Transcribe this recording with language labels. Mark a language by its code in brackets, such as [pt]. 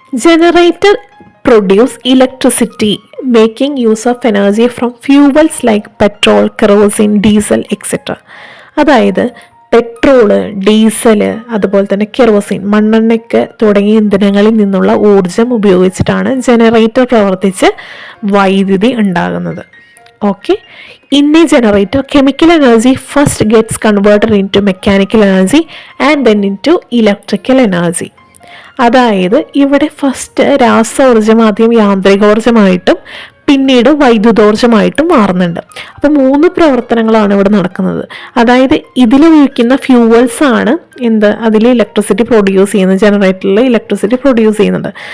[en] Generator produce electricity making use of energy from fuels like petrol, kerosene, diesel etcetera. [ml] അതായത് petrol, diesel, അതുപോലെ തന്നെ kerosene, മണ്ണെണ്ണയ്ക്ക് തുടങ്ങിയ ഇന്ധനങ്ങളിൽ നിന്നുള്ള ഊർജം ഉപയോഗിച്ചിട്ടാണ് ജനറേറ്റർ പ്രവർത്തിച്ച് വൈദ്യുതി ഉണ്ടാകുന്നത്. [en] Okay, in a generator, chemical energy first gets converted into mechanical energy and then into electrical energy. [ml] അതായത് ഇവിടെ ഫസ്റ്റ് രാസോർജം ആദ്യം യാന്ത്രികോർജമായിട്ടും പിന്നീട് വൈദ്യുതോർജമായിട്ടും മാറുന്നുണ്ട്. അപ്പോൾ 3 പ്രവർത്തനങ്ങളാണ് ഇവിടെ നടക്കുന്നത്. അതായത് ഇതിലുപയോഗിക്കുന്ന ഫ്യൂവൽസ് ആണ് അതിൽ ഇലക്ട്രിസിറ്റി പ്രൊഡ്യൂസ് ചെയ്യുന്നത്, ജനറേറ്ററിൽ ഇലക്ട്രിസിറ്റി പ്രൊഡ്യൂസ് ചെയ്യുന്നുണ്ട്.